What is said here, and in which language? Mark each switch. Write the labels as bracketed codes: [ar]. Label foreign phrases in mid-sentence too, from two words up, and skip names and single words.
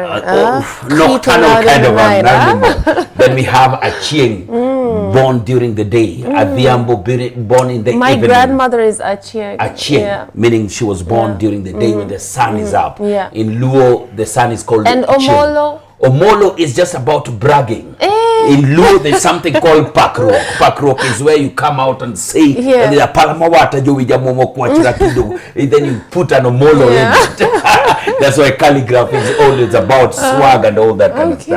[en] Nocturnal kind of an animal. Then we have a Chieng, born during the day. A Diambo, born in the evening. My grandmother is Achieng. Achieng, meaning she was born during the day when the sun is up. Yeah. In Luo, the sun is called And Chieng. Omolo? Omolo is just about bragging. In Luo, there's something called Pakrok. Pakrok is where you come out and say, and then you put an Omolo in it. That's why calligraphy is always about swag and all that kind of stuff.